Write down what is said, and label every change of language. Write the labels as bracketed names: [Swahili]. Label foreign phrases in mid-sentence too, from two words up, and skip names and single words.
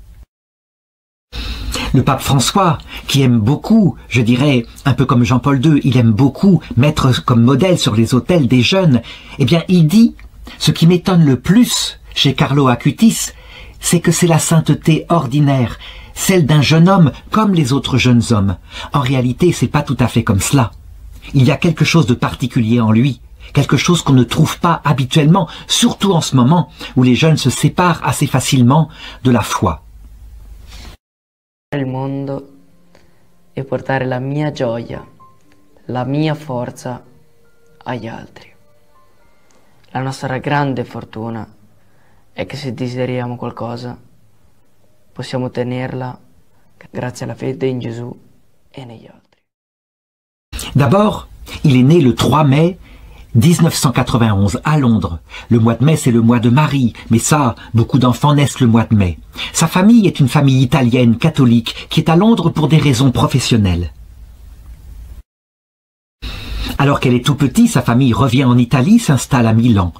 [French] Le pape François, qui aime beaucoup, je dirais, un peu comme Jean-Paul II, il aime beaucoup mettre comme modèle sur les autels des jeunes, eh bien, il dit, ce qui m'étonne le plus chez Carlo Acutis, c'est que c'est la sainteté ordinaire, celle d'un jeune homme comme les autres jeunes hommes. En réalité, c'est pas tout à fait comme cela. Il y a quelque chose de particulier en lui, quelque chose qu'on ne trouve pas habituellement, surtout en ce moment où les jeunes se séparent assez facilement de la foi. [Italian] Il mondo e portare la mia gioia, la mia forza agli altri. La nostra grande fortuna è che se desideriamo qualcosa possiamo ottenerla grazie alla fede in Gesù e negli altri. [French] D'abord, il est né le 3 mai 1991 à Londres. Le mois de mai, c'est le mois de Marie, mais ça, beaucoup d'enfants naissent le mois de mai. Sa famille est une famille italienne catholique qui est à Londres pour des raisons professionnelles. Alors qu'elle est tout petit, sa famille revient en Italie, s'installe à Milan.